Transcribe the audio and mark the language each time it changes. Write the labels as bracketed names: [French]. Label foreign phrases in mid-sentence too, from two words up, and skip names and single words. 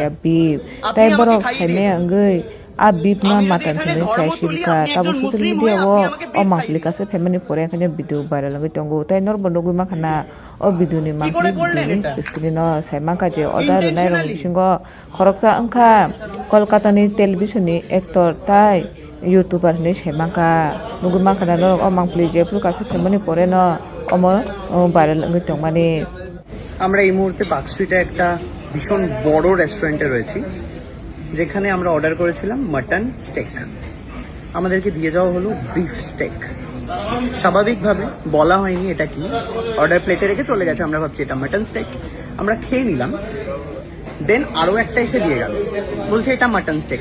[Kok Borok] beef te borok khane angai a beef na mutton khane chai shilka tabo [English] social media [Kok Borok] o mangkli kase family pore khane [English] video viral [Kok Borok] ngi tungu te nor bo nugu makana o video ni mangkli video ni screen saimaka je order nai rong bisingo khoroksa angkha kolkata ni television ni actor tai youtuber ni saimaka nugu makana no o mangkli je pru kase family pore no omo viral ngi tongmani [Bangla] আমরা এই মুহূর্তে পার্ক স্ট্রিটে একটা ভীষণ বড় রেস্টুরেন্টে রয়েছি, যেখানে আমরা অর্ডার করেছিলাম [English] mutton steak. [Bangla] আমাদেরকে দিয়ে যাওয়া হলো [English] beef steak. [Bangla] স্বাভাবিকভাবে বলা হয়নি এটা কি, অর্ডার প্লেটে রেখে চলে গেছে। আমরা ভাবছি এটা [English] mutton steak, [Bangla] আমরা খেয়ে নিলাম। দেন আরও একটা এসে দিয়ে গেল, বলছে এটা [English] mutton steak.